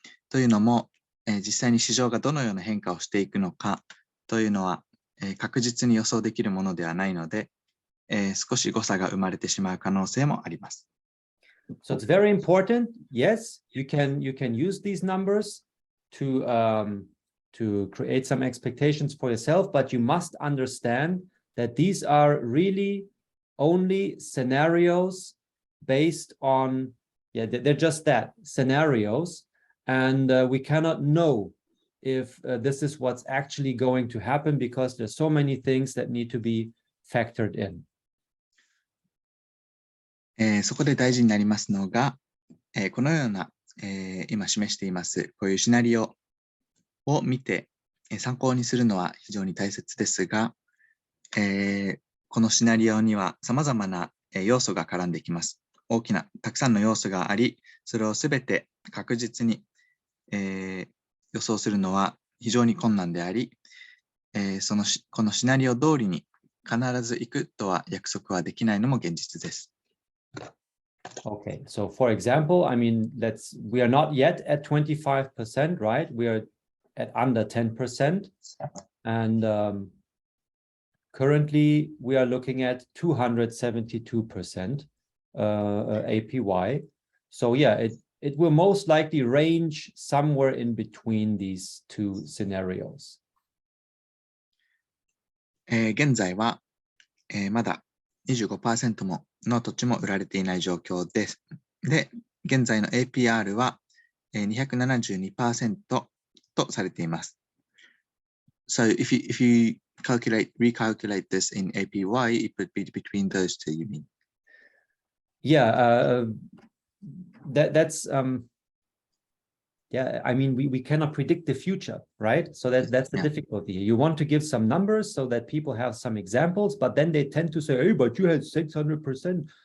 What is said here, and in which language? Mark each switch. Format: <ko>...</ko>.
<ja>というのも、実際に市場がどのような変化をしていくのかというのは、確実に予想できるものではないので、少し誤差が生まれてしまう可能性もあります。</ja> <en>So it's very important. Yes, you can use these numbers to create some expectations for yourself, but you must understand that these are really only scenarios based on, they're just that, scenarios, and we cannot know if this is what's actually going to happen because there's so many things that need to be factored in.</en> <ja>そこで大事になりますのが、このような、今示していますこういうシナリオを見て、参考にするのは非常に大切ですが、このシナリオには様々な要素が絡んできます。たくさんの要素があり、それをすべて確実に、予想するのは非常に困難であり、このシナリオ通りに必ず行くとは約束はできないのも現実です。</ja> <en>Okay, so for example, I mean, we are not yet at 25%, right? We are at under 10%. And currently we are looking at 272% APY. So yeah, it will most likely range somewhere in between these two scenarios.</en> <ja>現在は、まだ 25% もの土地も売られていない状況です。で、現在の APR は、272% とされています。</ja> <en>So if you recalculate this in APY, it would be between those two, you mean? Yeah, that's yeah, I mean, we cannot predict the future, right? So that's the difficulty. You want to give some numbers so that people have some examples, but then they tend to say, hey, but you had 600%.</en>